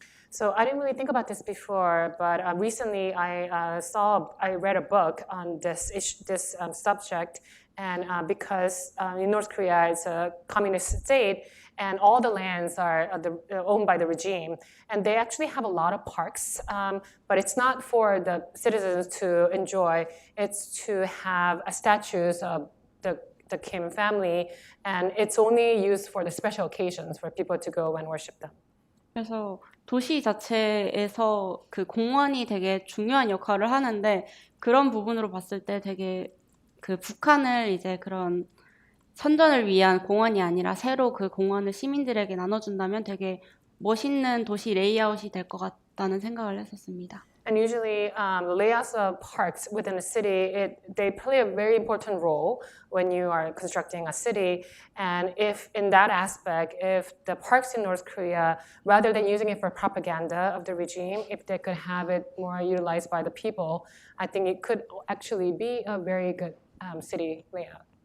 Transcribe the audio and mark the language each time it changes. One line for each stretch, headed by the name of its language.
English: So I didn't really think about this before, but recently I read a book on this subject, and because in North Korea it's a communist state, and all the lands are owned by the regime, and they actually have a lot of parks, but it's not for the citizens to enjoy. It's to have statues of the Kim family, and it's only used for the special occasions for people to go and worship them.
Korean: 그래서 도시 자체에서 그 공원이 되게 중요한 역할을 하는데 그런 부분으로 봤을 때 되게 그 북한을 이제 그런 선전을 위한 공원이 아니라 새로 그 공원을 시민들에게 나눠준다면 되게 멋있는 도시 레이아웃이 될 것 같다는 생각을 했었습니다.
English: And usually, the layouts of parks within a city, they play a very important role when you are constructing a city. And if, in that aspect, if the parks in North Korea, rather than using it for propaganda of the regime, if they could have it more utilized by the people, I think it could actually be a very good city layout.